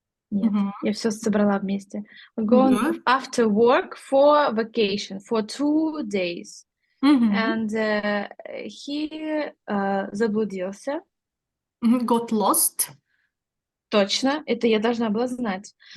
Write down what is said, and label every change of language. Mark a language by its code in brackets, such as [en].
[ru] Нет, я все собрала вместе. [en] Going after work for vacation for 2 days. And he [ru] заблудился. [en] Got lost. [ru] Точно, это я должна была знать.